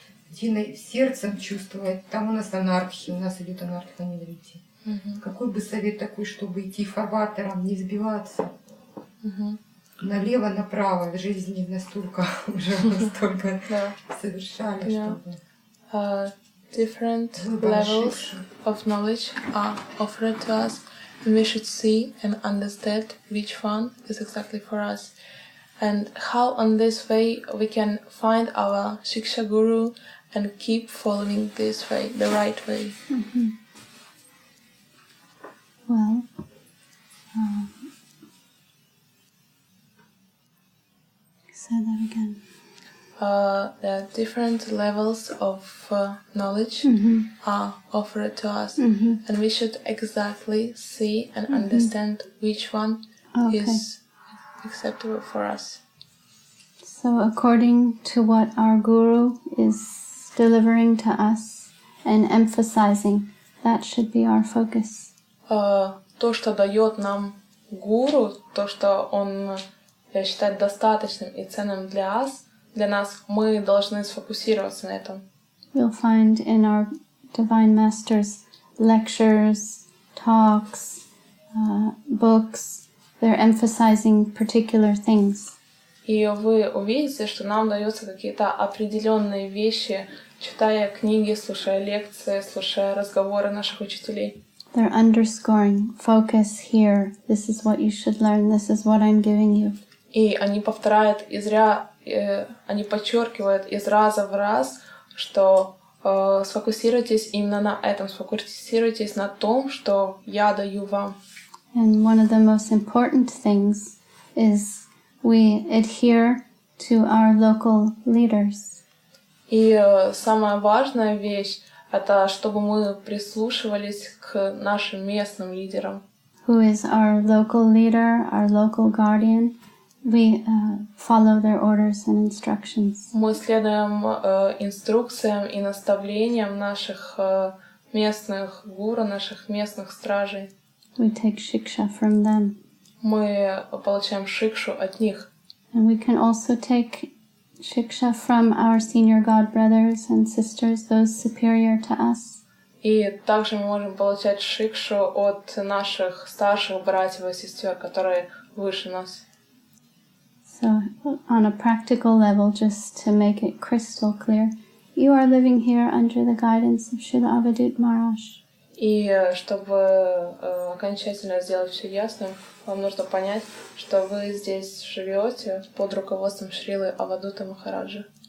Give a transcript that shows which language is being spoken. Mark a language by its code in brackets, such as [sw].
[ru] Где сердцем чувствовать, там у нас анархи, у нас идет анархия, не Какой бы совет такой, чтобы идти фарватером, не сбиваться? налево-направо в жизни настолько уже мы столько совершали, чтобы... [en] Different levels of knowledge are offered to us, and we should see and understand which one is exactly for us, and how on this way we can find our Shiksha Guru and keep following this way, the right way. Mm-hmm. Well, say that again. There are different levels of knowledge are offered to us, and we should exactly see and understand which one is acceptable for us. So according to what our Guru is delivering to us and emphasizing, that should be our focus. [ru] То, что дает нам Гуру, то, что он считает достаточным и ценным для нас, мы должны сфокусироваться на этом. [en] You'll find in our Divine Masters lectures, talks, books, they're emphasizing particular things. [ru] И вы увидите, что нам даются какие-то определенные вещи, читая книги, слушая лекции, слушая разговоры наших учителей. [en] They're underscoring, focus here, this is what you should learn, this is what I'm giving you. [ru] И они повторяют они подчеркивают из раза в раз, что сфокусируйтесь именно на этом, сфокусируйтесь на том, что я даю вам. [en] And one of the most important things is we adhere to our local leaders. [ru] И самая важная вещь — это чтобы мы прислушивались к нашим местным лидерам. [en] Who is our local leader, our local guardian? We follow their orders and instructions. [ru] Мы следуем инструкциям и наставлениям наших местных гуру, наших местных стражей. [en] We take shiksha from them. [ru] Мы получаем шикшу от них. [en] And we can also take shiksha from our senior god brothers and sisters, those superior to us. [ru] И также мы можем получать шикшу от наших старших братьев и сестер, которые выше нас. [en] So, on a practical level, just to make it crystal clear, you are living here under the guidance of Srila Avadut Maharaj. [ru] И чтобы окончательно сделать все ясным, вам нужно понять, что вы здесь живете под руководством Шрилы Авадута Махараджа.